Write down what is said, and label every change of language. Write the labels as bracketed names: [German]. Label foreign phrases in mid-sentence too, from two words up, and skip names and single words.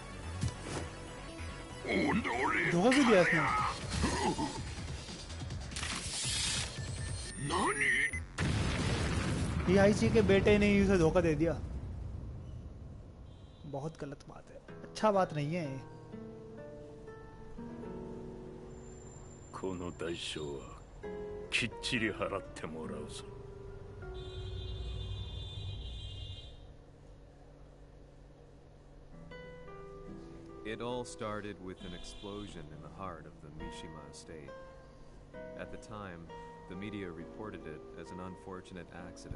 [Hindi] धोखा क्यों दिया इसने? ये आईसी के बेटे ने उसे धोखा दे दिया। बहुत गलत बात है, अच्छा बात नहीं है ये। [Japanese] この代償はきっちり払ってもらうぞ。 [English] It all started with an explosion in the heart of the Mishima estate. At the time, the media reported it as an unfortunate accident.